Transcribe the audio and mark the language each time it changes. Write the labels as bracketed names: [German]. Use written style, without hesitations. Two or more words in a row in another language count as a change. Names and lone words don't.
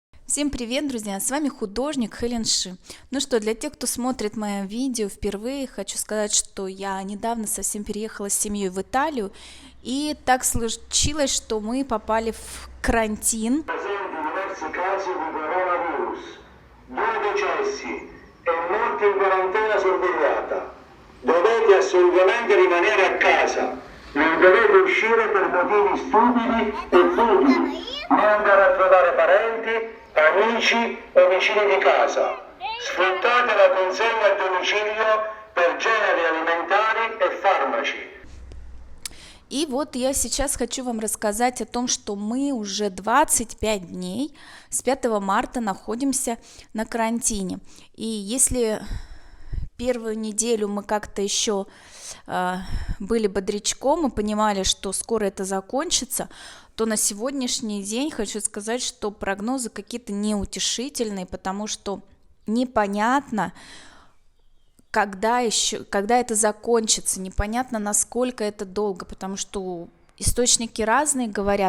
[Russian] Всем привет, друзья! С вами художник Хелен Ши. Ну что, для тех, кто смотрит мое видео впервые, хочу сказать, что я недавно совсем переехала с семьей в Италию, и так случилось, что мы попали в карантин. [Italian] Dovete assolutamente rimanere a casa, non dovete uscire per motivi stupidi e futili, né andare a trovare parenti, amici o vicini di casa. Sfruttate la consegna a domicilio per generi alimentari e farmaci. [Russian] И вот я сейчас хочу вам рассказать о том, что мы уже 25 дней с 5 марта находимся на карантине. И если первую неделю мы как-то еще были бодрячком и понимали, что скоро это закончится, то на сегодняшний день хочу сказать, что прогнозы какие-то неутешительные, потому что непонятно, когда это закончится, непонятно, насколько это долго, потому что источники разные говорят.